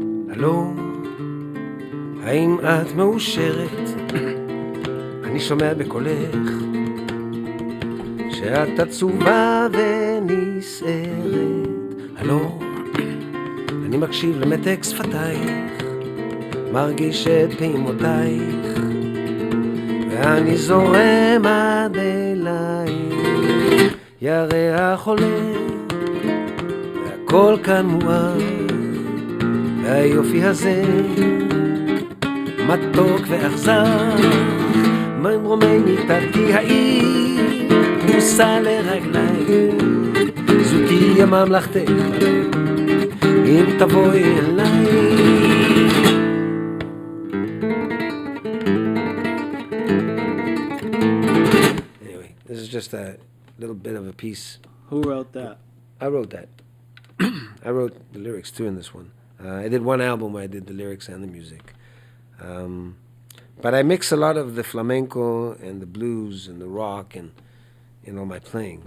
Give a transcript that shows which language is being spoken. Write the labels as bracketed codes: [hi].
[he] הלו, האם את מאושרת? אני שומע בקולך שאת עצובה ונסערת. הלו, אני מקשיב למתק שפתייך, מרגיש את פעימותייך, ואני זורם עד אלייך. ירח עולה והכל כאן מואר, והיופי הזה מתוק ואכזר, ממרומי מיטתי העיר פרוסה לרגליים, זו תהיה ממלכתך אם תבואי אליי. [en] Anyway, this is just a little bit of a piece. Who wrote that? I wrote that. I wrote the lyrics too in this one. I did one album where I did the lyrics and the music. But I mix a lot of the flamenco and the blues and the rock and my playing.